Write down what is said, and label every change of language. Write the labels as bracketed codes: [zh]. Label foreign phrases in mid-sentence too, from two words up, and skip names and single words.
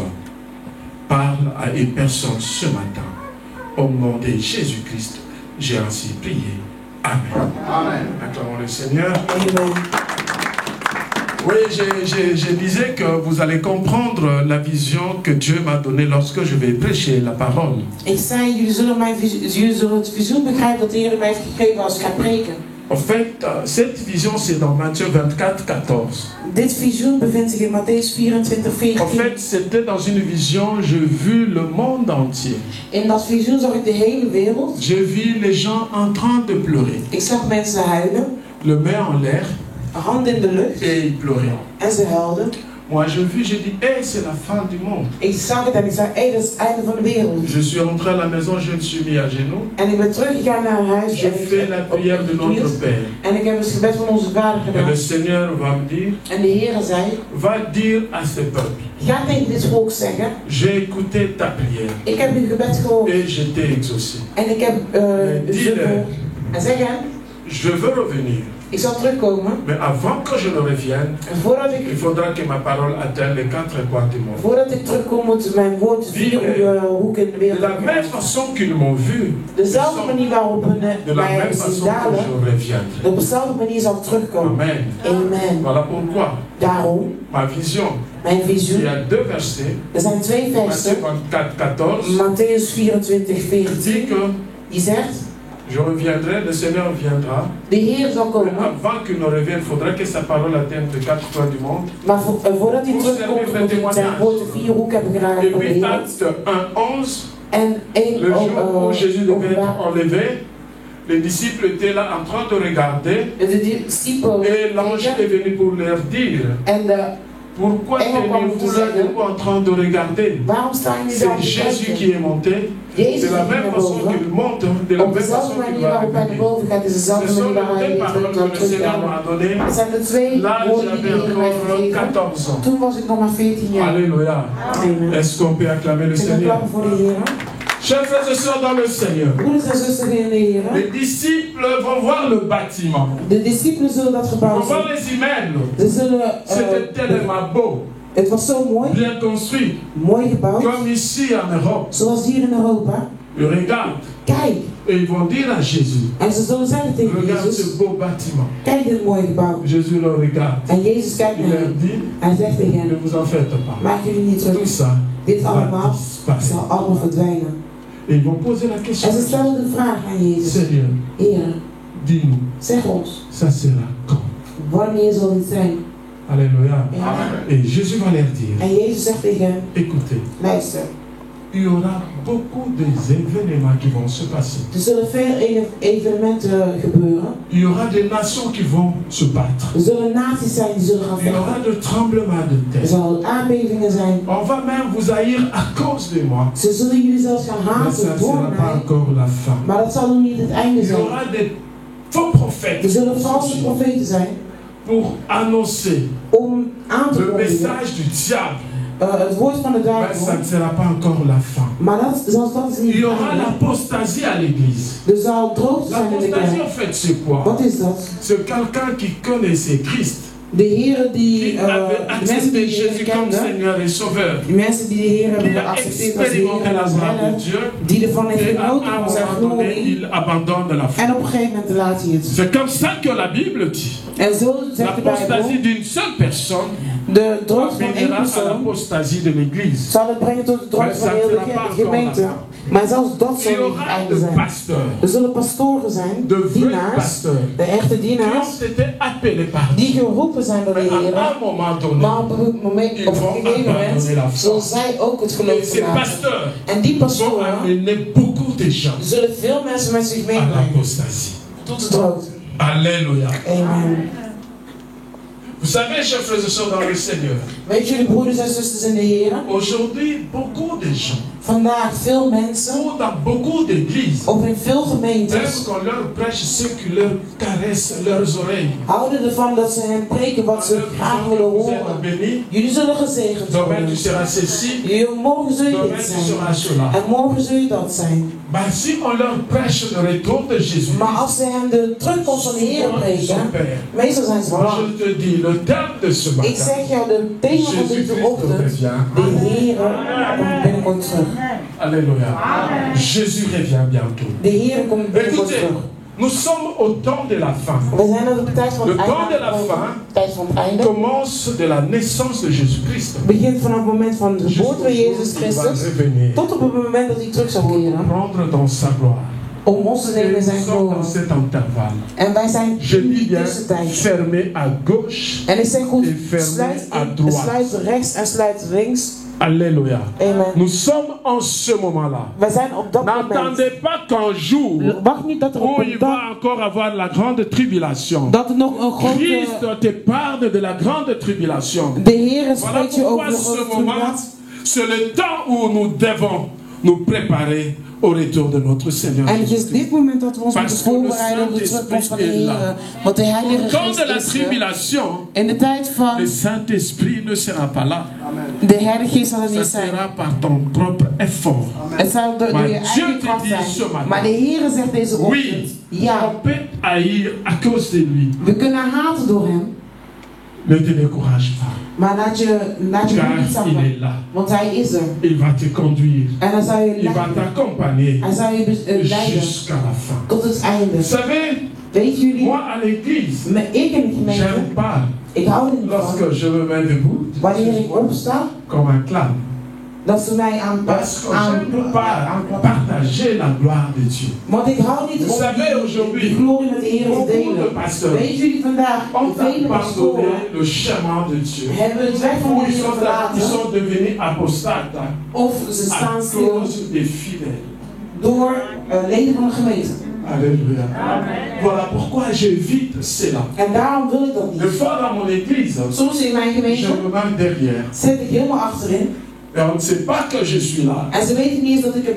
[fr] Parle à une personne ce matin. Au nom de Jésus-Christ, j'ai ainsi prié. Amen. Amen. Acclamons le Seigneur. Amen. Oui, je disais que vous allez comprendre la vision que Dieu m'a donnée lorsque je vais prêcher la parole. [nl] Ik zei, jullie zullen het visioen begrijpen dat de Heer mij heeft gegeven als ik ga preken. [fr] En fait, cette vision, c'est dans Matthieu 24, 14. [nl] Dit visioen bevindt zich in Matthäus 24, 14. [fr] En fait, c'était dans une vision, j'ai vu le monde entier. [nl] In dat visioen zag ik de hele wereld. [fr] J'ai vu les gens en train de pleurer. [nl] Ik zag mensen huilen. [fr] Le main en l'air. [nl] Handen in de lucht. [fr] Et ils pleuraient. [nl] En ze huilden. [fr] Moi, je vis, j'ai dit, hey, c'est la fin du monde. [nl] Ik zag het en ik zei, hé, dat is het einde van de wereld. [fr] Je suis rentré à la maison, je me suis mis à genoux. [nl] En ik ben teruggegaan naar huis. [fr] Je fais la prière de notre Père. [nl] En ik heb het gebed van onze Vader [fr] Et [nl] gedaan. [fr] le Seigneur va me dire, [nl] En de Heer zei, [fr] va dire à ce peuple, [nl] ga tegen dit volk zeggen, [fr] j'ai écouté ta prière [nl] ik heb uw gebed gehoord. [fr] et je t'ai exaucé. [nl] En ik heb en zeg hem, [fr] Je veux revenir. [nl] ik zal terugkomen. [fr] Mais avant que je ne revienne, [nl] En voordat [fr] il [nl] ik, [fr] faudra que ma parole atteigne les quatre coins du monde. [nl] voordat ik terugkom, moet mijn woord vier hoeken in de De wereld [fr] la même [nl] komen. [fr] façon qu'ils m'ont vu, [nl] Dezelfde manier waarop hun [fr] de la [nl] mij [fr] même [nl] hebben [fr] façon [nl] zien [fr] que [nl] dalen, [fr] je reviendrai. [nl] op dezelfde manier zal ik terugkomen. [fr] Amen. [nl] Amen. [fr] Voilà pourquoi [nl] Daarom, [fr] ma vision, [nl] mijn [fr] il [nl] visioen, [fr] y a deux versets, [nl] er zijn twee versen. [fr] Matthieu 24, 14, [nl] Matthäus 24, [fr] qui [nl] 14, [fr] dit que [nl] die zegt, [fr] je reviendrai, le Seigneur viendra. [nl] de Heer zal [fr] Mais [nl] komen. [fr] avant qu'il ne revienne, il faudra que sa parole atteigne les quatre coins du monde. [nl] Maar voordat hij terugkomt, moet hij zijn woord de vier hoeken hebben gedaan [fr] Et [nl] van de [fr] puis [nl] wereld. [fr] acte 1:11, [nl] En één [fr] le jour où Jésus devait être [nl] openbaar. [fr] enlevé, les disciples étaient là en train de regarder [nl] De discipelen [fr] et l'ange est venu pour leur dire, [nl] en de [fr] pourquoi tenez-vous là debout en train de regarder? [nl] waarom staan jullie daar [fr] C'est [nl] te [fr] Jésus [nl] kijken? [fr] qui est monté, [nl] Jezus [fr] de la [nl] ging [fr] même [nl] naar [fr] façon [nl] boven. [fr] qu'il monte, de la [nl] Op [fr] même [nl] dezelfde [fr] façon qu'il [nl] manier [fr] va [nl] waarop hij naar [fr] revenir. [nl] boven gaat, is [fr] Ce [nl] dezelfde [fr] sont [nl] manier waar [fr] les [nl] hij [fr] deux paroles [nl] zal [fr] que le Seigneur [nl] terugkomen. [fr] m'a données. [nl] Het zijn de twee [fr] Là, [nl] woorden die de [fr] j'avais [nl] Heer mij [fr] encore [nl] gegeven. [fr] 14 ans. [nl] Toen was ik nog maar 14 jaar. [fr] Alléluia. [nl] Amen. [fr] Est-ce qu'on peut acclamer le [nl] Ik ben [fr] Seigneur? [nl] klappen voor de Heer. [fr] Chers frères et sœurs dans le Seigneur, [nl] Broeders en zusters in de Heer. [fr] les disciples vont voir le bâtiment, [nl] De discipelen zullen dat [fr] vont [nl] gebouw [fr] voir [nl] zien. [fr] les immeubles. [nl] Ze zullen, [fr] C'était tellement beau, [nl] het was zo mooi, [fr] bien construit, [nl] mooi gebouwd, [fr] comme ici en Europe. [nl] zoals hier in Europa. [fr] Ils regardent [nl] Kijk, [fr] et ils vont dire à Jésus, [nl] en ze zullen zeggen tegen [fr] regarde [nl] Jezus, [fr] ce beau bâtiment. [nl] kijk dit mooie gebouw. [fr] Jésus le regarde. [nl] En Jezus kijkt [fr] Il [nl] naar [fr] leur [nl] hem. [fr] dit, [nl] Hij zegt tegen [fr] ne [nl] hem, [fr] vous en faites pas. [nl] maak jullie niet [fr] Tout [nl] druk. [fr] ça [nl] Dit [fr] va [nl] allemaal [fr] disparaître. [nl] zal allemaal verdwijnen. [fr] Et ils vont poser la question, [nl] En ze stellen de vraag aan Jezus. [fr] Seigneur, [nl] Heer, [fr] dis-nous, [nl] zeg ons, [fr] ça sera quand? [nl] wanneer zal dit zijn? [fr] Alléluia. [nl] Amen. [fr] Et Jésus va leur dire, [nl] En Jezus zegt tegen hem, [fr] écoutez, [nl] luister, [fr] il y aura beaucoup d'événements qui vont se passer. [nl] er zullen veel evenementen gebeuren. [fr] Il y aura des nations qui vont se battre. [nl] Er zullen naties zijn die zullen gaan [fr] Il y aura [nl] vechten. [fr] de tremblements de [nl] Er [fr] terre. [nl] zullen aardbevingen zijn. [fr] On va même vous haïr à cause de moi. [nl] Ze zullen jullie zelfs gaan [fr] Mais ça [nl] haten [fr] ne [nl] door [fr] sera pas [nl] mij. [fr] encore la fin. [nl] Maar dat zal nog niet het einde [fr] Il y [nl] zijn. [fr] aura des faux [nl] Er [fr] prophètes [nl] zullen valse profeten zijn [fr] pour annoncer [nl] om aan te [fr] le [nl] kondigen [fr] message du diable. [nl] het woord van de [fr] Mais ça [nl] duivel. [fr] ne sera pas encore la fin. [nl] Maar dat is niet [fr] Il y [nl] het [fr] aura [nl] einde. [fr] l'apostasie à l'église. [nl] Er zal droogte zijn in de [fr] L'apostasie, en [nl] kerk. [fr] fait, c'est quoi? [nl] Wat is dat? [fr] C'est quelqu'un qui connaissait Christ, [nl] De heren die, [fr] qui avait [nl] de mensen [fr] accepté [nl] die de Heer [fr] Jésus comme [nl] kenden, [fr] Seigneur et Sauveur, [nl] die mensen die de Heer hebben [fr] qui a [nl] geaccepteerd als Heer [fr] expérimenté [nl] en [fr] la [nl] als [fr] gloire de [nl] redder, [fr] Dieu, [nl] die ervan heeft [fr] et à [nl] genoten [fr] un [nl] van zijn [fr] moment donné, [nl] glorie. [fr] il abandonne la foi. [nl] En op een gegeven moment laat hij het. [fr] C'est comme ça que la Bible dit. [nl] En zo zegt de [fr] L'apostasie [nl] Bijbel, [fr] d'une seule personne [nl] de droogte van één [fr] finira à [nl] persoon [fr] l'apostasie de l'Église. [nl] zal het brengen tot de droogte van heel de gemeente. Maar zelfs dat [fr] Il [nl] zal [fr] y [nl] niet het [fr] aura [nl] einde [fr] de [nl] zijn. [fr] pasteurs, [nl] Er zullen pastoren zijn, [fr] de vrais [nl] dienaars, [fr] pasteurs, [nl] de echte [fr] qui [nl] dienaars, [fr] ont été appelés par Dieu. [nl] die geroepen zijn door de [fr] Mais [nl] Heer. [fr] à un moment donné, [nl] Maar op een gegeven moment zullen zij ook het [fr] et [nl] geloof [fr] ces [nl] verlaten. [fr] pasteurs [nl] En die [fr] vont [nl] pastoren [fr] amener beaucoup de gens [nl] zullen veel mensen met zich [fr] à [nl] meebrengen [fr] l'apostasie. [nl] tot de droogte. [fr] Alléluia. [nl] Amen. [fr] Vous savez, chers frères et sœurs dans le Seigneur, [nl] Weet jullie broeders en zusters in de Heer? [fr] aujourd'hui, beaucoup de gens, [nl] Vandaag veel mensen, [fr] ou dans beaucoup d'églises, [nl] of in veel [fr] même [nl] gemeentes, [fr] qu'on leur prêche ceux qui leur caressent leurs oreilles. [nl] houden ervan dat ze hen preken wat ze graag willen [fr] Vous êtes [nl] horen. [fr] bénis, [nl] Jullie zullen gezegend [fr] demain tu [nl] worden. [fr] seras ceci, [nl] Morgen zul je [fr] demain [nl] dit [fr] tu [nl] zijn. [fr] seras cela. [nl] En morgen zul je dat zijn. [fr] Ben, si on leur prêche le retour de Jésus, [nl] Maar als ze hen de terugkomst van de Heer preken, meestal zijn ze [fr] moi [nl] bang. [fr] je te dis, le terme de ce [nl] Ik [fr] matin, [nl] zeg jou, de thema van [fr] Jésus [nl] deze [fr] Christ [nl] ochtend, [fr] revient. [nl] de Heer komt binnenkort terug. [fr] Alléluia. Jésus revient bientôt. [nl] De Heer komt binnenkort [fr] Écoutez, [nl] terug. [fr] nous sommes au temps de la fin. [nl] We zijn op de tijd van [fr] Le [nl] het [fr] temps de la [nl] einde. [fr] fin [nl] Tijd van het einde. [fr] commence de la naissance de Jésus-Christ. [nl] Begint vanaf het moment van de geboorte van Jezus [fr] Jusqu'au jour où il [nl] Christus [fr] va revenir, [nl] tot op het moment dat hij terug zal keren. [fr] prendre dans sa gloire. [nl] Om ons te [fr] Et [nl] nemen in [fr] nous [nl] zijn [fr] sommes dans [nl] glorie. [fr] cet intervalle. [nl] En wij zijn [fr] Je [nl] in [fr] dis [nl] die [fr] bien [nl] tussentijd. [fr] fermé à gauche. [nl] En ik zeg goed, [fr] Et fermé [nl] sluit, [fr] à droite. [nl] sluit rechts en sluit links. [fr] Alléluia. [nl] Amen. [fr] Nous sommes en ce moment-là. [nl] We zijn op dat moment. [fr] N'attendez pas qu'un jour [nl] Wacht niet dat er op [fr] où [nl] een [fr] il [nl] dag [fr] va encore avoir la grande tribulation. [nl] dat er nog een grote. [fr] Christ te parle de la grande tribulation. [nl] De Heer [fr] Voilà [nl] spreekt je over [fr] pourquoi [nl] de [fr] ce [nl] grote [fr] moment, [nl] tribulatie. [fr] c'est le temps où nous devons nous préparer au retour de notre Seigneur. [nl] En het is dit moment dat we ons moeten [fr] Parce que le [nl] voorbereiden op de terugkomst van de [fr] Saint-Esprit est là. [nl] Heer. Want de Heilige [fr] Au temps [nl] Geest [fr] de la [nl] is er. [fr] tribulation, [nl] In de tijd van [fr] le Saint-Esprit ne sera pas là. [nl] de Heilige Geest zal er [fr] Ça [nl] niet zijn. [fr] sera par ton propre effort. [nl] Het zal door Maar je [fr] Dieu [nl] eigen [fr] te [nl] kracht [fr] dit ce [nl] zijn. [fr] matin. [nl] Maar de Heer zegt deze ochtend. [fr] Oui, [nl] Ja, [fr] on peut haïr à cause de lui. [nl] we kunnen haten door hem. [fr] Ne te décourage pas, [nl] Maar laat je [fr] car [nl] niet [fr] il est [nl] zakken. [fr] là. [nl] Want hij is er. [fr] Il va te conduire. [nl] En dan zal je [fr] Il va [nl] leiden. [fr] t'accompagner [nl] Hij zal je leiden [fr] jusqu'à la fin. [nl] tot het einde. [fr] Vous savez, [nl] Weet jullie, [fr] moi à l'église, [nl] maar ik in de gemeente, [fr] j'aime pas [nl] ik hou er niet van. [fr] lorsque je me mets debout [nl] Wanneer ik opsta, [fr] comme un clown. [nl] dat ze mij [fr] Parce que je ne peux pas partager la gloire de Dieu. [nl] Want ik hou niet [fr] Vous [nl] om [fr] savez, [nl] die [fr] aujourd'hui, [nl] glorie met de Heer te [fr] beaucoup de [nl] delen. [fr] pasteurs [nl] Weet jullie vandaag, [fr] ont [nl] vele pastoren [fr] abandonné le chemin de Dieu. [nl] hebben het weg van [fr] Ou [nl] de [fr] ils [nl] Heer [fr] sont [nl] verlaten. [fr] devenus apostates [nl] Of ze [fr] à [nl] staan stil [fr] cause des fidèles. [nl] door leden van de gemeente. [fr] Alléluia. Voilà pourquoi j'évite cela. [nl] En daarom wil ik dat [fr] Des [nl] niet. [fr] fois dans mon église, [nl] Soms in mijn [fr] je [nl] gemeente [fr] me mets derrière. [nl] zit ik helemaal achterin. [fr] Et on ne sait pas que je suis là. [nl] En ze weten niet eens dat ik er